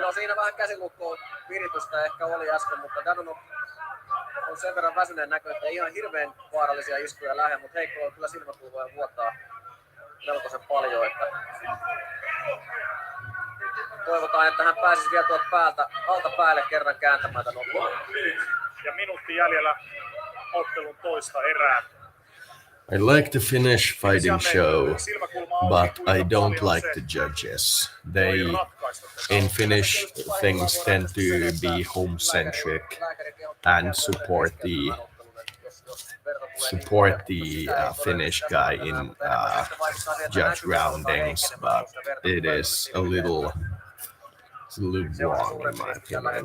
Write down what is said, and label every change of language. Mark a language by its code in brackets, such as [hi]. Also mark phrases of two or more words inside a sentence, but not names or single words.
[fi] No siinä vähän käsilukkoon viritystä ehkä oli äsken, mutta Danov on sen verran väsyneen näkö, että ei ihan hirveän vaarallisia iskuja lähde, mutta Heikkola on kyllä silmäkulvoja vuotaa melkoisen paljon, että toivotaan, että hän pääsisi vielä tuolta päältä, alta päälle kerran kääntämään tämän ottelun. Ja minuutti jäljellä ottelun toista erää. [en] I like the Finnish fighting show, but I don't like the judges. They, in Finnish, things tend to be home-centric and support the Finnish guy in judge roundings, but it is a little Lubuang, in my opinion.